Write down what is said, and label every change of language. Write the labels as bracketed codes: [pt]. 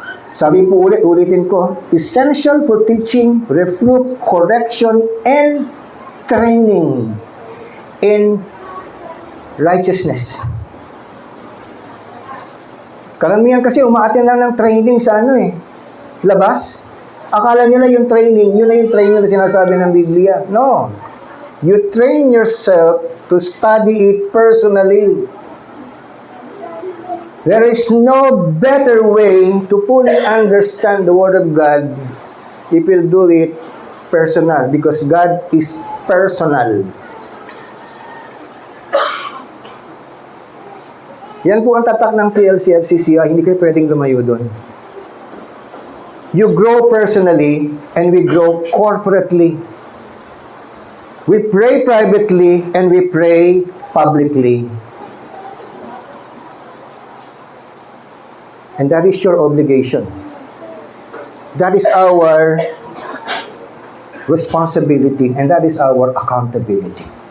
[tl] Sabi po ulitin ko, [en] essential for teaching, reproof, correction, and training in righteousness. [tl] Karamihan kasi umaatin lang ng training sa labas. Akala nila yung training, yun na yung training na sinasabi ng Biblia. No. [en] You train yourself to study it personally. There is no better way to fully understand the Word of God if you do it personal, because God is personal. [tl] Yan po ang tatak ng PLCFCCI, hindi kayo pwedeng lumayo doon. [en] You grow personally and we grow corporately. We pray privately and we pray publicly. And that is your obligation. That is our responsibility and that is our accountability.